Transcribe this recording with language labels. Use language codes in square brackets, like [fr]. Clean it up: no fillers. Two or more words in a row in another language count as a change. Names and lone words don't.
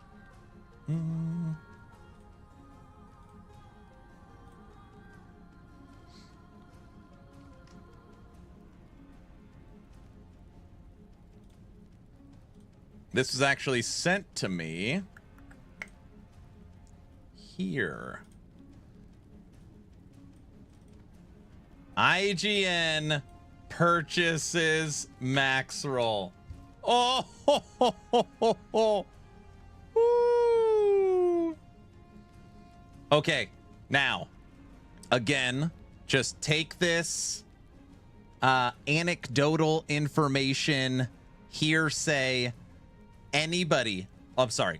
[en] This was actually sent to me here. IGN purchases Maxroll. Oh, ho, ho, ho, ho, ho. Woo. Okay, now, again, just take this anecdotal information, hearsay, anybody. Oh, I'm sorry.